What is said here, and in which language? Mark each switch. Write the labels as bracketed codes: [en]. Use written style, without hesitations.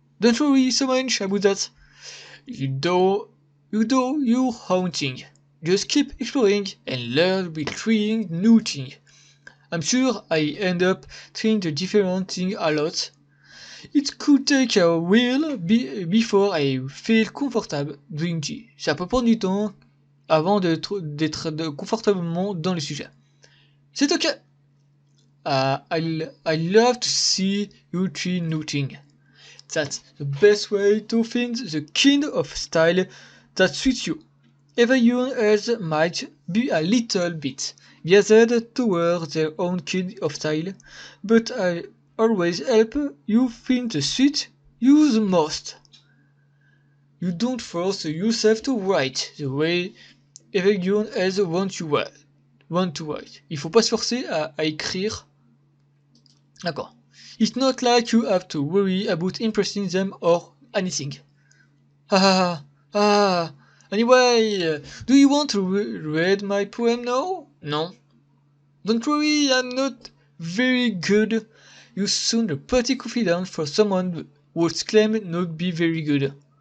[en] Don't worry so much about that. You do your own thing. Just keep exploring and learn by trying new things. I'm sure I end up trying the different things a lot. It could take a while before I feel comfortable doing it. [fr] Ça peut prendre du temps avant d'être confortablement dans le sujet. C'est ok. [en] I love to see you try new things. That's the best way to find the kind of style that suits you. Everyone else might be a little bit biased towards their own kind of style, but I always help you find the suit you the most. You don't force yourself to write the way everyone else want to write. [fr] Il faut pas se forcer à écrire. D'accord. [en] It's not like you have to worry about impressing them or anything. Anyway, do you want to read my poem now? No? Don't worry, I'm not very good. You sound pretty confident for someone who's claimed not be very good.